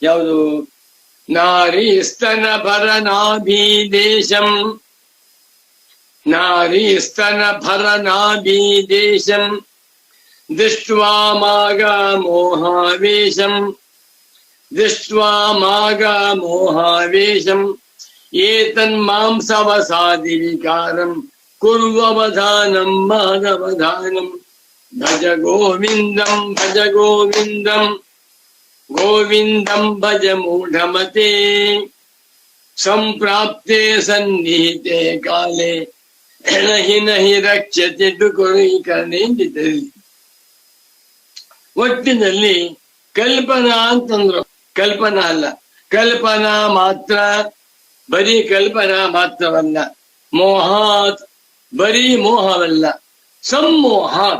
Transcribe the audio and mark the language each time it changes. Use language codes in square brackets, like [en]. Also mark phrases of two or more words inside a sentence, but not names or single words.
[sa] ಯಾವುದು? नारी स्तन भरनाभीदेशं नारी स्तन भरनाभीदेशं दृष्ट्वा मा गा मोहावेशं दृष्ट्वा मा गा मोहावेशं एतन्मांसवसादि विकारं कुर्ववधानं मानवधानं भज गोविन्दं भज गोविन्दं गोविन्दं भज मूढमते सम्प्राप्ते सन्निहिते काले नहि नहि रक्षति डुकृञ्करणे ಎಂದಿದ್ದಲ್ಲಿ. [kn] ಒಟ್ಟಿನಲ್ಲಿ ಕಲ್ಪನಾ ಅಂತಂದ್ರು. ಕಲ್ಪನಾ ಅಲ್ಲ, ಕಲ್ಪನಾ ಮಾತ್ರ, ಬರೀ ಕಲ್ಪನಾ ಮಾತ್ರವಲ್ಲ. ಮೋಹಾತ್, ಬರೀ ಮೋಹವಲ್ಲ, ಸಮ್ಮೋಹಾತ್.